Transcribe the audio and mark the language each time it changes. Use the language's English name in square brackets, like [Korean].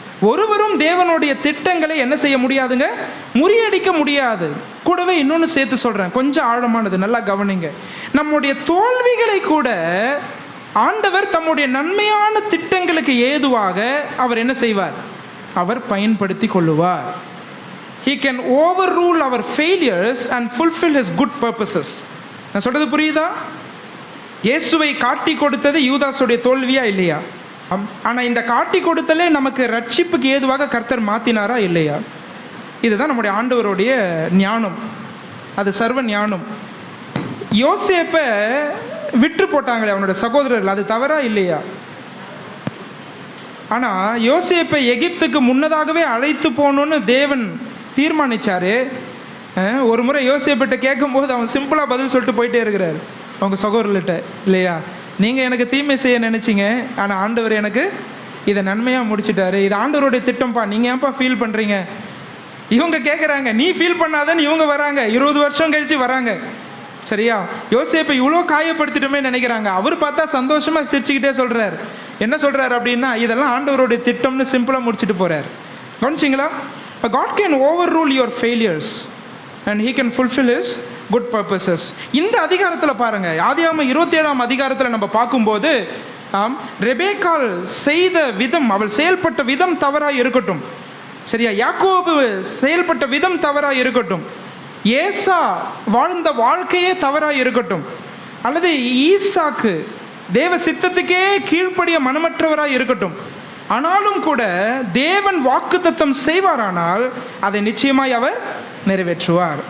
[Tamil] ஒருவரும் தேவனுடைய திட்டங்களை என்ன செய்ய முடியாதுங்க, முறியடிக்க முடியாது. கூடவே இன்னொன்று சேர்த்து சொல்றேன், கொஞ்சம் ஆழமானது, நல்லா கவனிங்க. நம்முடைய தோல்விகளை கூட ஆண்டவர் தம்முடைய நன்மையான திட்டங்களுக்கு ஏதுவாக அவர் என்ன செய்வார்? அவர் பயன்படுத்தி கொள்ளுவார். [English] He can overrule our failures and fulfill his good purposes. [Tamil] நான் சொல்றது புரியுதா? இயேசுவை காட்டி கொடுத்தது யூதாசுடைய தோல்வியா இல்லையா? ஆனால் இந்த காட்டி கொடுத்தலே நமக்கு ரட்சிப்புக்கு ஏதுவாக கர்த்தர் மாற்றினாரா இல்லையா? இதுதான் நம்முடைய ஆண்டவருடைய ஞானம், அது சர்வ ஞானம். யோசேப்பை விற்று போட்டாங்களே அவனுடைய சகோதரர்கள், அது தவறா இல்லையா? ஆனால் யோசேப்பை எகிப்துக்கு முன்னதாகவே அழைத்து போகணுன்னு தேவன் தீர்மானிச்சாரு. ஒரு முறை யோசேப்பிட்ட கேட்கும்போது அவன் சிம்பிளாக பதில் சொல்லிட்டு போயிட்டே இருக்கிறார் அவங்க சகோதரர்கிட்ட, இல்லையா? நீங்கள் எனக்கு தீமை செய்ய நினச்சிங்க, ஆனால் ஆண்டவர் எனக்கு இதை நன்மையாக முடிச்சிட்டாரு. இது ஆண்டவருடைய திட்டம்ப்பா, நீங்கள் ஏன்ப்பா ஃபீல் பண்ணுறீங்க? இவங்க கேட்குறாங்க, நீ ஃபீல் பண்ணாதன்னு இவங்க வராங்க, 20 வருஷம் கழித்து வராங்க. சரியா? யோசேப்பை இவ்வளோ காயப்படுத்திட்டுமே நினைக்கிறாங்க. அவர் பார்த்தா சந்தோஷமாக சிரிச்சுக்கிட்டே சொல்கிறார். என்ன சொல்கிறார் அப்படின்னா, இதெல்லாம் ஆண்டவருடைய திட்டம்னு சிம்பிளாக முடிச்சுட்டு போகிறார். கவனிச்சிங்களா? [English] God can overrule your failures and he can fulfill his good purposes. [Tamil] இந்த அதிகாரத்தில் பாருங்கள், ஆதியாகமம் 27ஆம் அதிகாரத்தில் நம்ம பார்க்கும்போது ரெபேக்காள் செய்த விதம், அவள் செயல்பட்ட விதம் தவறாக இருக்கட்டும், சரியா? யாக்கோபு செயல்பட்ட விதம் தவறாக இருக்கட்டும், ஏசா வாழ்ந்த வாழ்க்கையே தவறாக இருக்கட்டும், அல்லது ஈசாக்கு தேவ சித்தத்துக்கே கீழ்ப்படிய மனமற்றவராக இருக்கட்டும், ஆனாலும் கூட தேவன் வாக்குத்தத்தம் செய்வாரானால் அதை நிச்சயமாய் அவர் நிறைவேற்றுவார்.